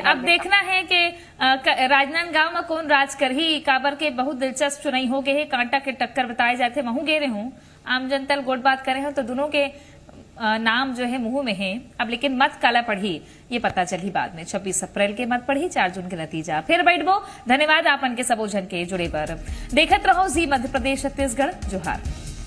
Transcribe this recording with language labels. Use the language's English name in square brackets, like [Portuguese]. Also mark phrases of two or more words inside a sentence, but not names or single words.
[Chhattisgarhi] अब देखना है कि राजनांदगांव में कौन राज कर ही काबर के बहुत दिलचस्प चुनाई हो गए है। कांटा के टक्कर बताए जाते महू गेरे हूँ आम जनता गोट बात करे हो तो दोनों के नाम जो है मुंह में है। अब लेकिन मत काला पढ़ी ये पता चली बाद में। 26 अप्रैल के मत पढ़ी 4 जून के नतीजा फिर बैठबो। धन्यवाद आपन के सबोजन के जुड़े पर। देखत रहो जी मध्य प्रदेश छत्तीसगढ़। जोहार।